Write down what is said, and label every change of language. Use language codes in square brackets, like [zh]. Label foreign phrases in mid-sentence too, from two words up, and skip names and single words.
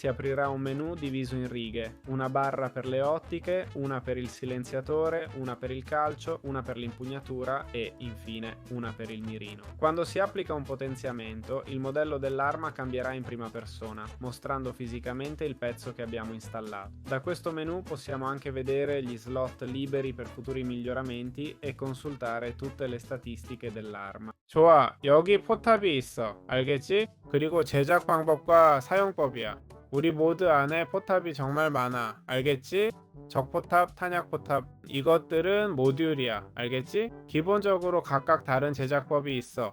[it] si aprirà un menu diviso in righe, una barra per le ottiche, una per il silenziatore, una per il calcio, una per l'impugnatura e, infine, una per il mirino. Quando si applica un potenziamento, il modello dell'arma cambierà in prima persona, mostrando fisicamente il pezzo che abbiamo installato. Da questo menu possiamo anche vedere gli slot liberi per futuri miglioramenti e consultare tutte le statistiche dell'arma. [ko] 좋아, 여기 포탑이 있어. 알겠지? 그리고 제작 방법과 사용법이야. 우리 모드 안에 포탑이 정말 많아. 알겠지? 적포탑, 탄약포탑 이것들은 모듈이야. 알겠지? 기본적으로 각각 다른 제작법이 있어.